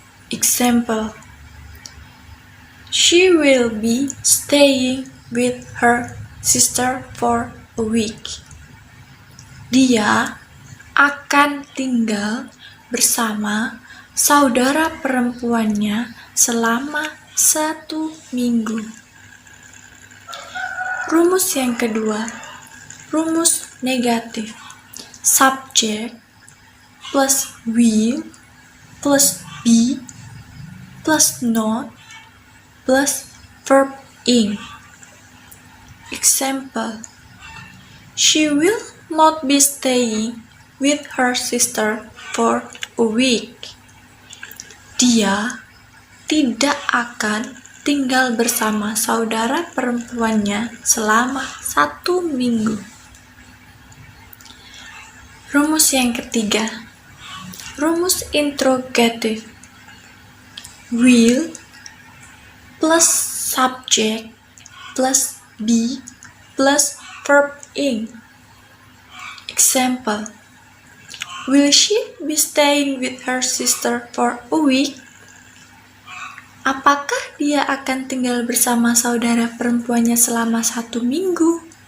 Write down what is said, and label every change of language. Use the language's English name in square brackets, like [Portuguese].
[English] Example, she will be staying with her sister for a week. [Indonesian] Dia akan tinggal bersama saudara perempuannya selama 1 minggu. Rumus yang kedua, rumus negatif. Subject [English] plus will plus be plus not plus verb ing. Example, she will not be staying with her sister for a week. [Indonesian] Dia tidak akan tinggal bersama saudara perempuannya selama 1 minggu. Rumus yang ketiga, rumus interrogatif. [English] Will plus subject plus be plus verb ing. Example, will she be staying with her sister for a week? [Indonesian] Apakah dia akan tinggal bersama saudara perempuannya selama 1 minggu?